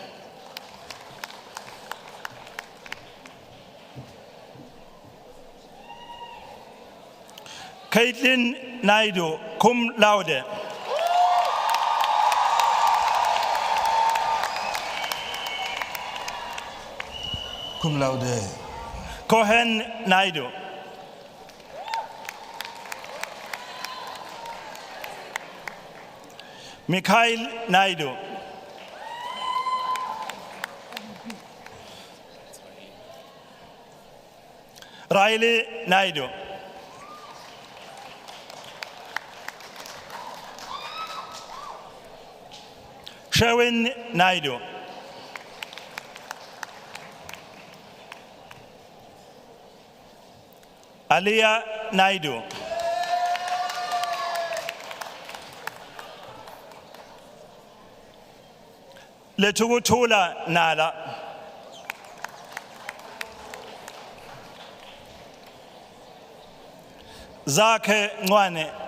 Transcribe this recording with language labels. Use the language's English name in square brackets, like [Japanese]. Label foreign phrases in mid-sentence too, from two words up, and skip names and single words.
[English] Caitlin Naidu, [Latin] cum laude. Cum laude. [English] Cohen Naidu. Mikhail Naidu. Riley Naidu. Sherwin Naidu. Aliyah Naidu. Lethukuthula Nala. Zakhe Ncwane.